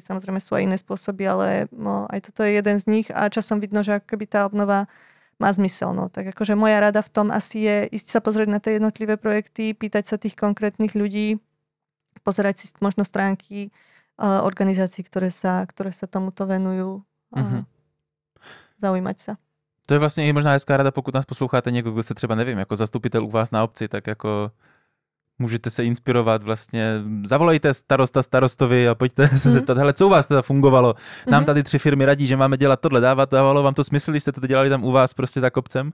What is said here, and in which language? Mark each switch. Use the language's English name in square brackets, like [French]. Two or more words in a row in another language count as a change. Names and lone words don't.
[Slovak] Samozrejme sú aj iné spôsoby, ale aj toto je jeden z nich a časom vidno, že akoby tá obnova má zmysel. No. Tak akože moja rada v tom asi je ísť sa pozrieť na tie jednotlivé projekty, pýtať sa tých konkrétnych ľudí, pozerať si možno stránky organizácií, ktoré sa tomuto venujú. Zaujímať sa. [Czech] To je vlastně i možná hezká rada, pokud nás posloucháte někdo, kdo se třeba, nevím, jako zastupitel u vás na obci, tak jako můžete se inspirovat vlastně, zavolejte starostovi a pojďte se zeptat, hele, co u vás teda fungovalo? Nám tady 3 firmy radí, že máme dělat tohle, dávalo vám to smysl, když jste to dělali tam u vás prostě za kopcem?